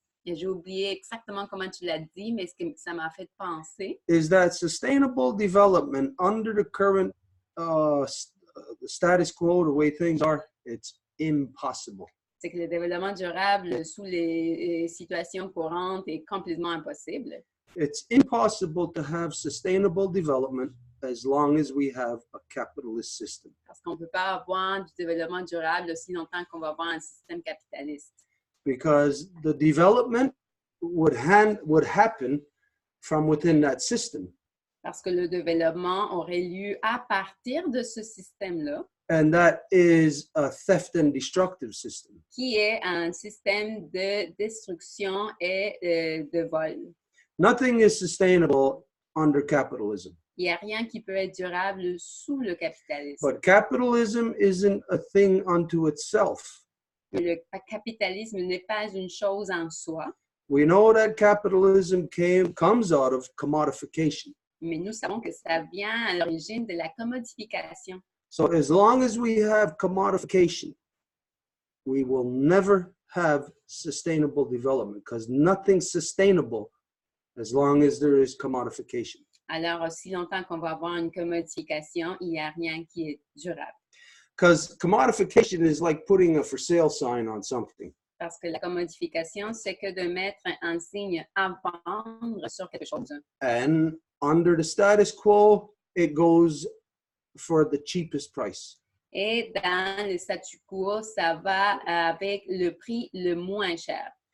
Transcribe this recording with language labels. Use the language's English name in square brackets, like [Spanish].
[French] Et j'ai oublié exactement comment tu l'as dit, mais ce que ça m'a fait penser, [English] is that sustainable development under the current status quo, the way things are, it's impossible. [French] c'est que le développement durable sous les situations courantes est complètement impossible. [English] It's impossible to have sustainable development as long as we have a capitalist system. [French] Parce qu'on ne peut pas avoir du développement durable aussi longtemps qu'on va avoir un système capitaliste. [English] Because the development would happen from within that system. [French] Parce que le développement aurait lieu à partir de ce système-là, [English] And that is a theft and destructive system. [French] qui est un système de destruction et de vol. [English] Nothing is sustainable under capitalism. [French] Il n'y a rien qui peut être durable sous le capitalisme. [English] But capitalism isn't a thing unto itself. [French] Mais le capitalisme n'est pas une chose en soi, [English] We know that capitalism comes out of commodification. [French] mais nous savons que ça vient à l'origine de la commodification. [English] So as long as we have commodification, we will never have sustainable development because nothing's sustainable as long as there is commodification. [French] Alors, aussi longtemps qu'on va avoir une commodification, il n'y a rien qui est durable. [English] Because commodification is like putting a for sale sign on something. [French] Parce que la commodification, c'est que de mettre un signe à vendre sur quelque chose. [English] And under the status quo, it goes for the cheapest price. [French] Et dans le statu quo, ça va avec le prix le moins cher.